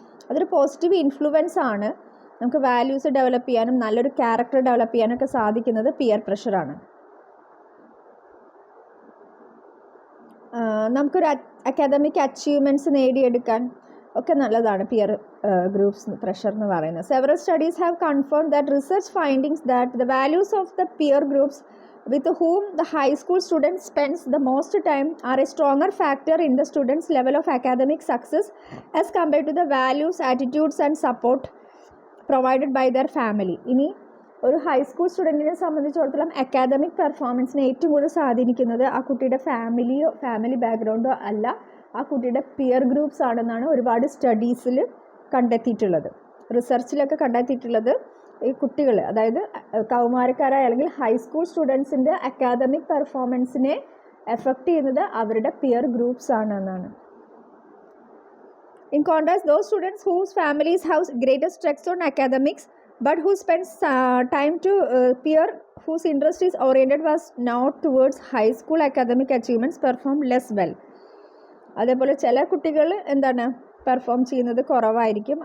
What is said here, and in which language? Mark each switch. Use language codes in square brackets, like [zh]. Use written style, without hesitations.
[ml] അതൊരു positive influence ആണ്. നമുക്ക് വാല്യൂസ് ഡെവലപ്പ് ചെയ്യാനും നല്ലൊരു ക്യാരക്ടർ ഡെവലപ്പ് ചെയ്യാനൊക്കെ സാധിക്കുന്നത് പിയർ പ്രഷറാണ്. നമുക്കൊരു അക്കാദമിക് അച്ചീവ്മെൻറ്റ്സ് നേടിയെടുക്കാൻ ഒക്കെ നല്ലതാണ് പിയർ ഗ്രൂപ്പ്സ് പ്രഷർ എന്ന് പറയുന്നത്. [en] Several studies have confirmed that research findings that the values of the peer groups with whom the high school student spends the most time are a stronger factor in the student's level of academic success as compared to the values, attitudes and support provided by their family. [ml] ഇനി ഒരു high school സ്റ്റുഡൻറ്റിനെ സംബന്ധിച്ചിടത്തോളം academic പെർഫോമൻസിനെ ഏറ്റവും കൂടുതൽ സ്വാധീനിക്കുന്നത് ആ കുട്ടിയുടെ family ബാക്ക്ഗ്രൗണ്ടോ അല്ല, ആ കുട്ടിയുടെ പിയർ ഗ്രൂപ്പ്സ് ആണെന്നാണ് ഒരുപാട് സ്റ്റഡീസിൽ കണ്ടെത്തിയിട്ടുള്ളത്, റിസർച്ചിലൊക്കെ കണ്ടെത്തിയിട്ടുള്ളത്. ഈ കുട്ടികൾ, അതായത് കൗമാരക്കാരായ അല്ലെങ്കിൽ ഹൈസ്കൂൾ സ്റ്റുഡൻസിൻ്റെ അക്കാദമിക് പെർഫോമൻസിനെ എഫക്റ്റ് ചെയ്യുന്നത് അവരുടെ പിയർ ഗ്രൂപ്പ്സ് ആണെന്നാണ്. [en] In contrast, those students whose families have greatest stress on academics but who spends time to peer whose interest is oriented was not towards high school academic achievements perform less well. [ml] അതേപോലെ ചില കുട്ടികൾ perform ചെയ്യുന്നത് കുറവായിരിക്കും.